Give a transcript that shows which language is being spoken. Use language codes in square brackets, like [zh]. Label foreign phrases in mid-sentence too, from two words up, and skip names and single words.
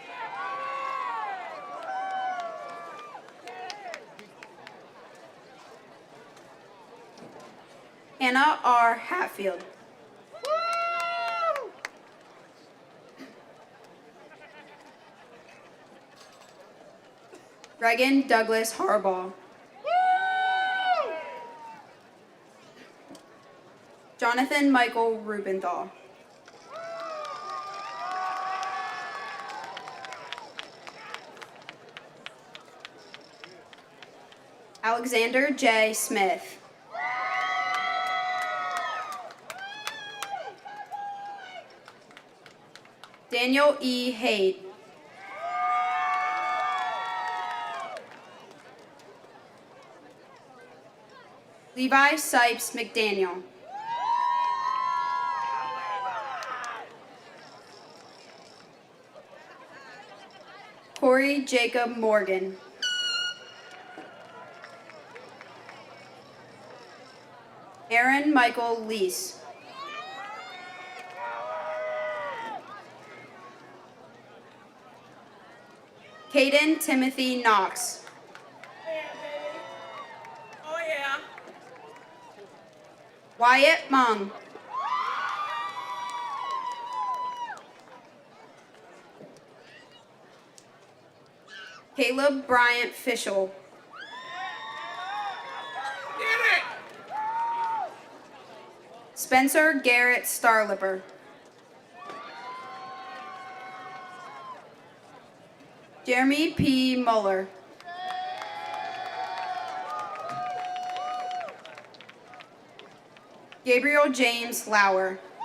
[en] Hannah R. Hatfield. Reagan Douglas Harbaugh. Jonathan Michael Rubenthal. Alexander J. Smith. Daniel E. Haight. Levi Sipes McDaniel. Corey Jacob Morgan. Aaron Michael Lease. Caden Timothy Knox. Oh yeah. Wyatt Mung. Caleb Bryant Fischel. Spencer Garrett Starlipper. Jeremy P. Muller. Gabriel James Lauer.